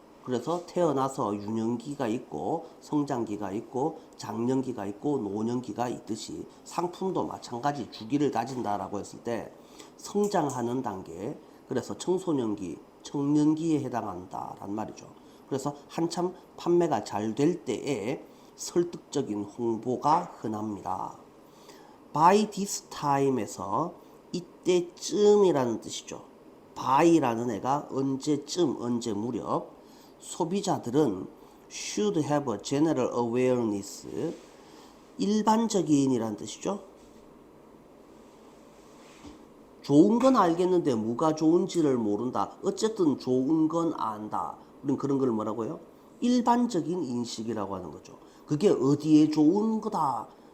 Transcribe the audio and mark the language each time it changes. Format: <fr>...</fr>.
<ko>그래서 태어나서 유년기가 있고 성장기가 있고 장년기가 있고 노년기가 있듯이 상품도 마찬가지 주기를 가진다라고 했을 때 성장하는 단계, 그래서 청소년기, 청년기에 해당한다란 말이죠. 그래서 한참 판매가 잘 될 때에 설득적인 홍보가 흔합니다.</ko> <en>By this time</en> <ko>에서 이때쯤이라는 뜻이죠. by라는 애가 언제쯤, 언제 무렵. 소비자들은</ko> <en>should have a general awareness.</en> <ko>일반적인이라는 뜻이죠. 좋은 건 알겠는데 뭐가 좋은지를 모른다. 어쨌든 좋은 건 안다. 우린 그런 걸 뭐라고요? 일반적인 인식이라고 하는 거죠. 그게 어디에 좋은 거다.</ko>